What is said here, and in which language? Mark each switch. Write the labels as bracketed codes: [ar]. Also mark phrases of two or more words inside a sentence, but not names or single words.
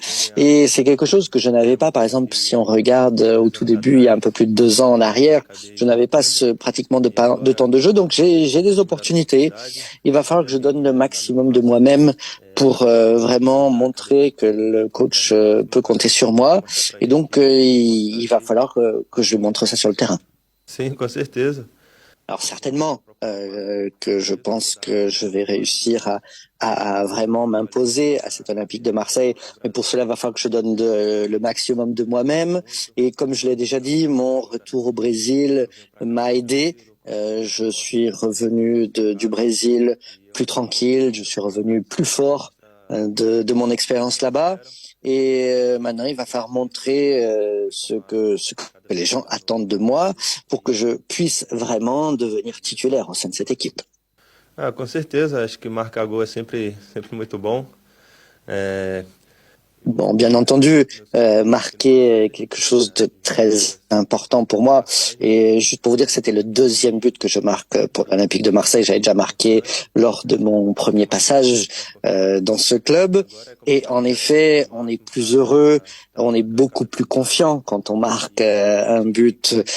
[fr] Et c'est quelque chose que je n'avais pas. Par exemple, si on regarde au tout début, il y a un peu plus de 2 ans en arrière, je n'avais pas pratiquement de temps de jeu. Donc, j'ai des opportunités. Il va falloir que je donne le maximum de moi-même pour vraiment montrer que le coach peut compter sur moi. Et donc, il va falloir que je montre ça sur le terrain. [pt] sim, com certeza. [fr] Alors certainement que je pense que je vais réussir à vraiment m'imposer à cet Olympique de Marseille. Mais pour cela, il va falloir que je donne le maximum de moi-même. Et comme je l'ai déjà dit, mon retour au Brésil m'a aidé. Je suis revenu du Brésil plus tranquille, je suis revenu plus fort de mon expérience là-bas. Et maintenant, il va falloir montrer ce que les gens attendent de moi pour que je puisse vraiment devenir titulaire au sein de cette équipe. [pt] Ah, com certeza, acho que marcar gol é sempre muito bom. É, [fr] Bon, bien entendu, marquer est quelque chose de très important pour moi. Et juste pour vous dire que c'était le deuxième but que je marque pour l'Olympique de Marseille. J'avais déjà marqué lors de mon premier passage dans ce club. Et en effet, on est plus heureux, on est beaucoup plus confiant quand on marque un but.